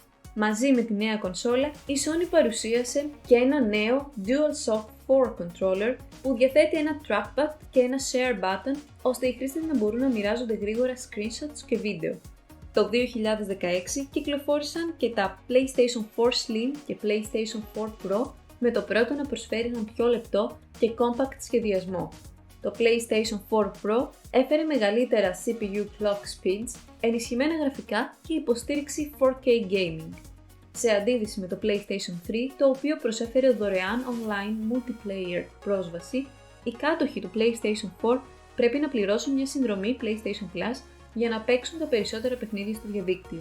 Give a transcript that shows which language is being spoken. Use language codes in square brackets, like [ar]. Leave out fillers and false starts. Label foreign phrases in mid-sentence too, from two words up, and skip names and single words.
[el] Μαζί με τη νέα κονσόλα, η Sony παρουσίασε και ένα νέο DualShock 4 controller που διαθέτει ένα trackpad και ένα [en] share button [el] ώστε οι χρήστες να μπορούν να μοιράζονται γρήγορα screenshots και βίντεο. Το 2016 κυκλοφόρησαν και τα PlayStation 4 Slim και PlayStation 4 Pro, με το πρώτο να προσφέρει έναν πιο λεπτό και compact σχεδιασμό. Το PlayStation 4 Pro έφερε μεγαλύτερα [en] CPU clock speeds, [el] ενισχυμένα γραφικά και υποστήριξη 4K gaming. Σε αντίθεση με το PlayStation 3, το οποίο προσέφερε δωρεάν [en] online multiplayer [el] πρόσβαση, οι κάτοχοι του PlayStation 4 πρέπει να πληρώσουν μια συνδρομή PlayStation Plus για να παίξουν τα περισσότερα παιχνίδια στο διαδίκτυο.